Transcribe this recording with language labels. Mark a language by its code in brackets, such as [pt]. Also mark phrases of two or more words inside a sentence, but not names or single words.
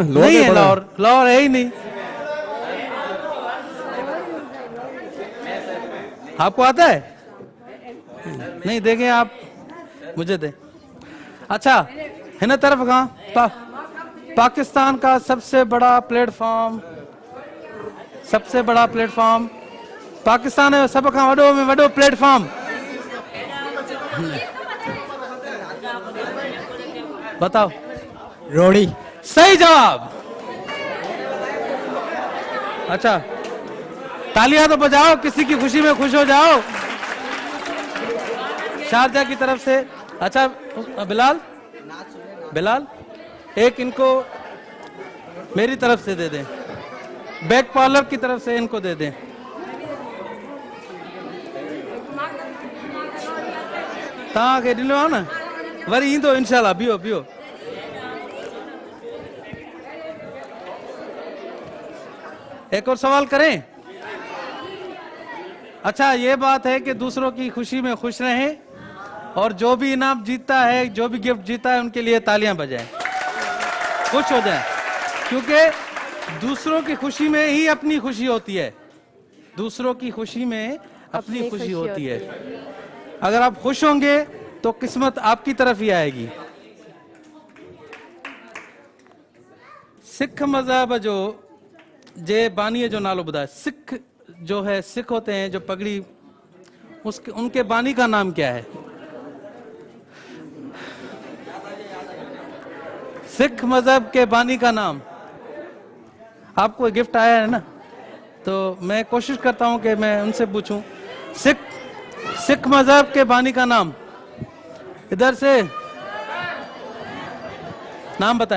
[ur] نہیں ہے لاہور ہے ہی نہیں۔ آپ کو آتا ہے? نہیں دیکھیں آپ مجھے دے. अच्छा [sd] हिन तरफ [ur] کہاں؟ پاکستان کا سب سے بڑا پلیٹ فارم پاکستان ہے [sd] सब खां वॾो में वॾो प्लेटफॉर्म। [ur] बताओ। रोड़ी। صحیح جواب. اچھا تالیاں تو بجاؤ، کسی کی خوشی میں خوش ہو جاؤ. شارجہ کی طرف سے. اچھا بلال بلال، ایک ان کو میری طرف سے دے دیں، بیک پارلر کی طرف سے ان کو دے دیں. [sd] तव्हां खे ॾिनो आहे न, वरी ईंदो इंशाल्लाह, बीहो बीहो। [ur] ایک اور سوال کریں? اچھا، یہ بات ہے کہ دوسروں کی خوشی میں خوش رہیں، اور جو بھی انعام جیتتا ہے، جو بھی گفٹ جیتا ہے، ان کے لیے تالیاں بجائیں، خوش ہو جائیں، کیونکہ دوسروں کی خوشی میں ہی اپنی خوشی ہوتی ہے. دوسروں کی خوشی میں اپنی خوشی ہوتی ہے. اگر آپ خوش ہوں گے تو قسمت آپ کی طرف ہی آئے گی. [sd] सिख मजहब जो जे बानी जो नालो बुधाए, [ur] سکھ جو ہے، سکھ ہوتے ہیں جو پگڑی، اس کے ان کے بانی کا نام کیا ہے? سکھ مذہب کے بانی کا نام، آپ کو گفٹ آیا ہے نا، تو میں کوشش کرتا ہوں کہ میں ان سے پوچھوں، سکھ مذہب کے بانی کا نام، ادھر سے نام بتائیں.